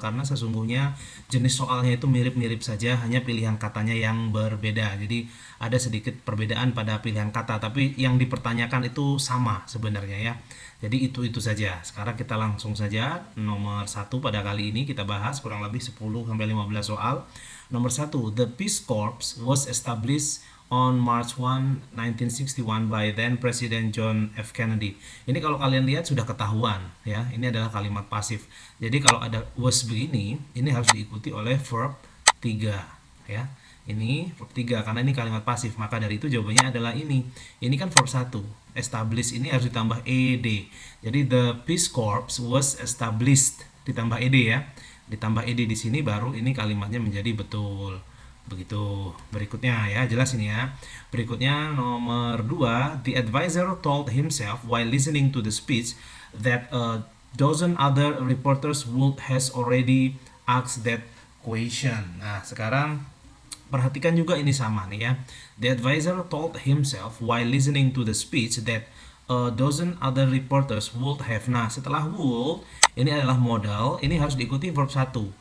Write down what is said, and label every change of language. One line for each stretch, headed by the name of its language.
Indonesian: Karena sesungguhnya jenis soalnya itu mirip-mirip saja, hanya pilihan katanya yang berbeda. Jadi ada sedikit perbedaan pada pilihan kata, tapi yang dipertanyakan itu sama sebenarnya ya. Jadi itu saja. Sekarang kita langsung saja nomor 1 pada kali ini kita bahas kurang lebih 10-15 soal. Nomor 1,
English: the Peace Corps was established on March 1, 1961 by then President John F. Kennedy.
Indonesian: Ini kalau kalian lihat sudah ketahuan ya. Ini adalah kalimat pasif. Jadi kalau ada was begini, ini harus diikuti oleh verb 3 ya. Ini verb 3 karena ini kalimat pasif. Maka dari itu jawabannya adalah ini. Ini kan verb 1. Establish ini harus ditambah ed.
English: Jadi the Peace Corps was established
Indonesian: ditambah ed ya. Ditambah ed di sini baru ini kalimatnya menjadi betul. Begitu. Berikutnya ya, jelas ini ya. Berikutnya nomor 2,
English: the advisor told himself while listening to the speech that a dozen other reporters would has already asked that question.
Indonesian: Nah, sekarang perhatikan juga ini sama nih ya.
English: The advisor told himself while listening to the speech that a dozen other reporters would have.
Indonesian: Nah, setelah would ini adalah modal, ini harus diikuti verb 1.